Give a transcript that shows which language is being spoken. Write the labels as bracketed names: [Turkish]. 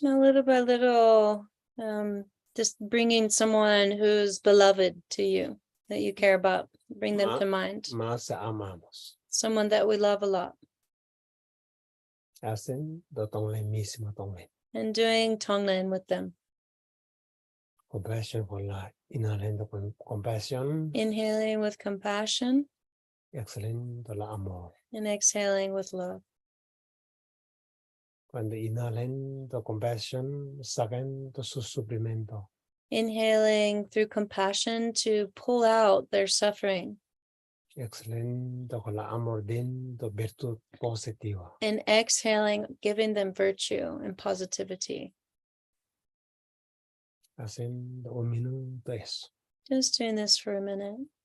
[English] Now, little by little, just bringing someone who's beloved to you, that you care about, bring them to mind. [Spanish] Más amamos. [English] Someone that we love a lot. [Spanish] Hacen do tonglen mismo tonglen. [English] And doing tonglen with them. [Spanish] Compasión con la, inhalando con compasión, [English] Inhaling with compassion [Spanish] exhalando el amor. [English] and exhaling with love. [Spanish] Cuando inhalando compasión, sacando su sufrimiento. [English] Inhaling through compassion to pull out their suffering. [Spanish] Exhalando con el amor dentro virtud positiva. [English] And exhaling, giving them virtue and positivity. [Spanish] Haciendo un minuto eso. [English] Just doing this for a minute.